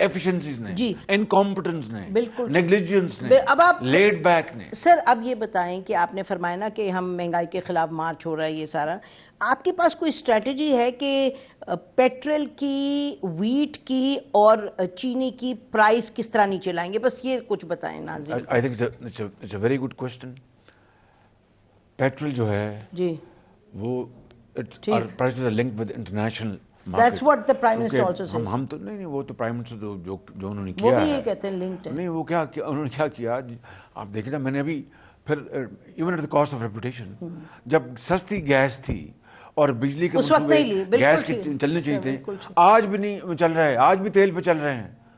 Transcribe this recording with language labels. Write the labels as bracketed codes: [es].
[en] Inefficiencies نے, incompetence نے, negligence نے, لیٹ بیک نے. [ur] سر اب یہ بتائیں کہ آپ نے فرمایا نا کہ ہم مہنگائی کے خلاف مارچ ہو رہا ہے, یہ سارا آپ کے پاس کوئی اسٹریٹجی ہے کہ پیٹرول کی, ویٹ کی اور چینی کی پرائس کس طرح نیچے لائیں گے؟ بس یہ کچھ بتائیں ناظرین. [en] I think it's a very good question. [ur] Petrol جو ہے جی وہ [en] prices are linked with international market. That's what the Prime Minister also says. [ur] ہم تو نہیں, وہ تو پرائم منسٹر جو انہوں نے کیا ہے, وہ بھی یہ کہتے ہیں لنکڈ ہے. نہیں, وہ کیا انہوں نے کیا کیا آپ دیکھیں نا. میں نے ابھی پھر [en] even at the cost of reputation, [ur] جب سستی گیس تھی اور بجلی کے منصوبے گیس کے چلنے چاہیے تھے, آج بھی نہیں چل رہے ہیں, آج بھی تیل پہ چل رہے ہیں.